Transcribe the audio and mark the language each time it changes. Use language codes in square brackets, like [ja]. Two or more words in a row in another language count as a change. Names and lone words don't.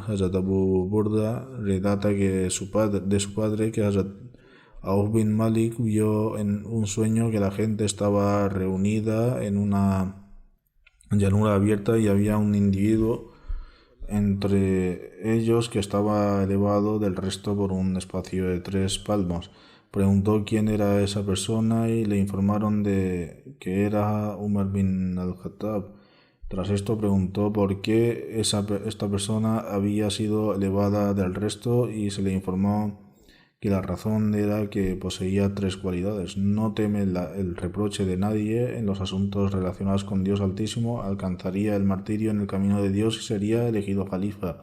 [es] Hazrat Abu Burda relata que de su padre, que Hazrat Auf bin Malik vio en un sueño que la gente estaba reunida en una llanura abierta y había un individuo entre ellos que estaba elevado del resto por un espacio de 3 palmos. Preguntó quién era esa persona y le informaron de que era Umar bin al-Khattab. Tras esto preguntó por qué esta persona había sido elevada del resto y se le informó que la razón era que poseía 3 cualidades. No teme el reproche de nadie en los asuntos relacionados con Dios Altísimo, alcanzaría el martirio en el camino de Dios y sería elegido califa.